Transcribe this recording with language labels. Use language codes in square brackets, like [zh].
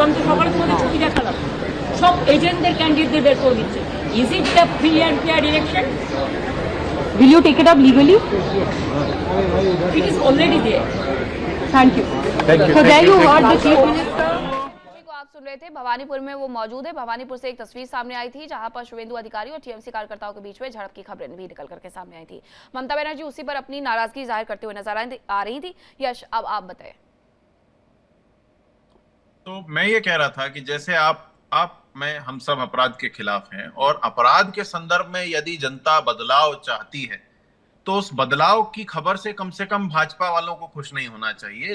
[bn] আমি তো সকালে তোমাদের ছবি দেখালাম, সব এজেন্টদের ক্যান্ডিডেটদের বের করে দিচ্ছে। [en] Is it the free and fair election? Will you take it up legally? It is already there. Thank you. So there you heard the chief minister. [hi] को आप सुन रहे थे, भवानीपुर में वो मौजूद है। भवानीपुर से एक तस्वीर सामने आई थी जहां पर शुभेंदु अधिकारी और टीएमसी कार्यकर्ताओं के बीच में झड़प की खबरें भी निकल करके सामने आई थी। ममता बनर्जी उसी पर अपनी नाराजगी जाहिर करते हुए नजर आ रही थी। यश, अब आप बताएं। तो मैं ये कह रहा था कि जैसे मैं हम सब अपराध के खिलाफ हैं और अपराध के संदर्भ में यदि जनता बदलाव चाहती है तो उस बदलाव की खबर से कम भाजपा वालों को खुश नहीं होना चाहिए।